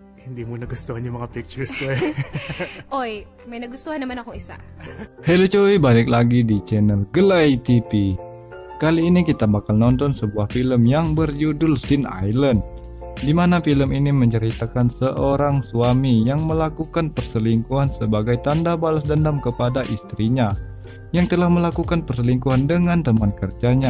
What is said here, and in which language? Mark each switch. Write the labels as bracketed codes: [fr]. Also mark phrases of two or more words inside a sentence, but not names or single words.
[tl] Hindi mo nagustuhan yung mga pictures ko eh. Oy, may nagustuhan naman akong isa. [id] Hello cuy, balik lagi di channel Gelai TV. Kali ini kita bakal nonton sebuah film yang berjudul Sin Island, di mana film ini menceritakan seorang suami yang melakukan perselingkuhan sebagai tanda balas dendam kepada istrinya yang telah melakukan perselingkuhan dengan teman kerjanya.